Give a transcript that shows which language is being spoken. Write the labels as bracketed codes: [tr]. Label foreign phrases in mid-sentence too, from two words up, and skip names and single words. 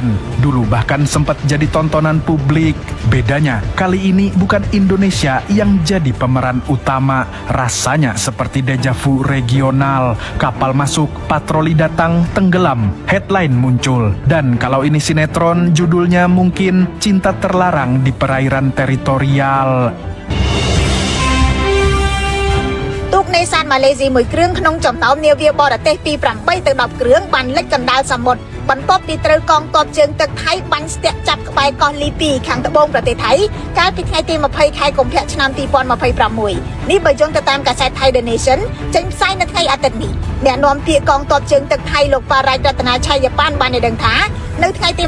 [id] Dulu bahkan sempat jadi tontonan publik. Bedanya, kali ini bukan Indonesia yang jadi pemeran utama. Rasanya seperti dejavu regional. Kapal masuk, patroli datang, tenggelam. Headline muncul. Dan kalau ini sinetron, judulnya mungkin Cinta Terlarang di Perairan Teritorial. [km] ទូកនេសាទម៉ាឡេស៊ីមួយគ្រឿងក្នុងចំណោមនាវាបរទេសពី8ទៅ10គ្រឿងបានលិចកណ្ដាលសមុទ្របន្ទាប់ពីត្រូវកងទ័ពជើងទឹកថៃបាញ់ស្ទាក់ចាប់ក្បែរកោះលីពីខាងត្បូងប្រទេសថៃកាលពីថ្ងៃទី20ខែកុម្ភៈឆ្នាំ2026នេះបើយោងទៅតាមកាសែត Thai The Nation ចេញផ្សាយនៅថ្ងៃអាទិត្យនេះអ្នកនាំពាក្យកងទ័ពជើងទឹកថៃលោកប៉ារ៉ាច់រតនាឆៃយប៉ានបានឲ្យដឹងថានៅថ្ងៃទី